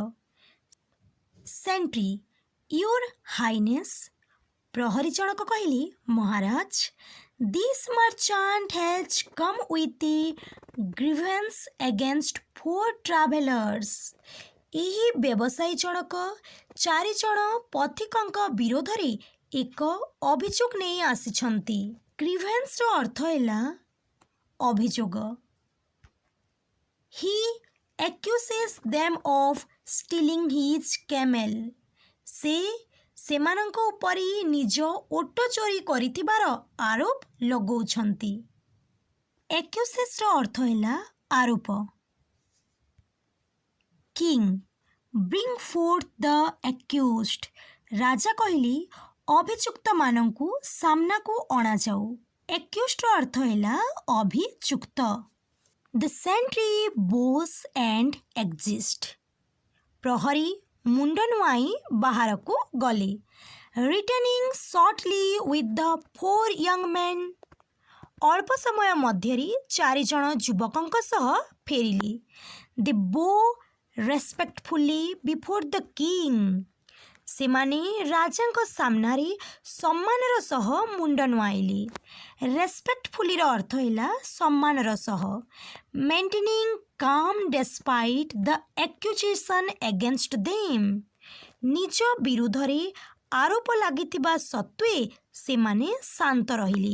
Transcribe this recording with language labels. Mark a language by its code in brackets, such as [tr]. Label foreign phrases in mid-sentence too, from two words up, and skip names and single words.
[en] Sentry, Your Highness, [or] ପ୍ରହରୀ ଜଣକ କହିଲେ, ମହାରାଜ, [en] This merchant has come with a grievance against 4 travellers. [or] ଏହି ବ୍ୟବସାୟୀ ଜଣକ 4 ଜଣ ପଥିକଙ୍କ ବିରୋଧରେ ଏକ ଅଭିଯୋଗ ନେଇ ଆସିଛନ୍ତି। ଗ୍ରିଭେନ୍ସର ଅର୍ଥ ହେଲା ଅଭିଯୋଗ। [en] ହି accuses them of stealing his camel. [or] ସେ ସେମାନଙ୍କ ଉପରେ ନିଜ ଓଟ ଚୋରି କରିଥିବାର ଆରୋପ ଲଗାଉଛନ୍ତି। ଏକ୍ୟୁସେସ୍ର ଅର୍ଥ ହେଲା ଆରୋପ। [en] King, bring forth the accused. [or] ରାଜା କହିଲେ, ଅଭିଯୁକ୍ତମାନଙ୍କୁ ସାମ୍ନାକୁ ଅଣାଯାଉ। ଏକ୍ୟୁଜ୍ଡର ଅର୍ଥ ହେଲା ଅଭିଯୁକ୍ତ। [en] The sentry bows and exit. [or] ପ୍ରହରୀ ମୁଣ୍ଡ ନୁଆଇଁ ବାହାରକୁ ଗଲେ। [en] Returning shortly with the 4 young men. [or] ଅଳ୍ପ ସମୟ ମଧ୍ୟରେ 4 ଜଣ ଯୁବକଙ୍କ ସହ ଫେରିଲେ। [en] They bow respectfully before the king. [or] ସେମାନେ ରାଜାଙ୍କ ସାମ୍ନାରେ ସମ୍ମାନର ସହ ମୁଣ୍ଡ ନୁଆଇଲେ। ରେସ୍ପେକ୍ଟଫୁଲିର ଅର୍ଥ ହେଲା ସମ୍ମାନର ସହ। [en] Maintaining calm despite the accusation against them. [or] ନିଜ ବିରୁଦ୍ଧରେ ଆରୋପ ଲାଗିଥିବା ସତ୍ତ୍ୱେ ସେମାନେ ଶାନ୍ତ ରହିଲେ।